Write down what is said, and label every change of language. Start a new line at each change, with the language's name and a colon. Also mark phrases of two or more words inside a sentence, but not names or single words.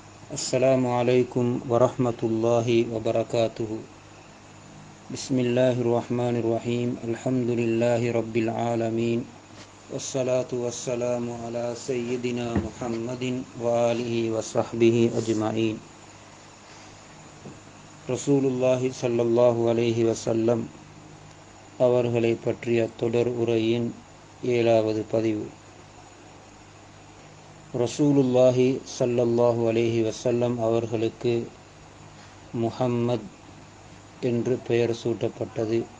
Arabic: السلام عليكم ورحمة الله وبركاته. بسم الله الرحمن الرحيم. الحمد لله رب العالمين، والصلاة والسلام على سيدنا محمد وآله وصحبه أجمعين. رسول الله صلى الله عليه وسلم
Tamil: அவர்களை பற்றிய தொடர் உரையின் 7வது பதிவு.
Arabic: رسول الله صلى الله عليه وسلم
Tamil: அவர்களுக்கு முஹம்மத் என்று பெயர் சூட்டப்பட்டது.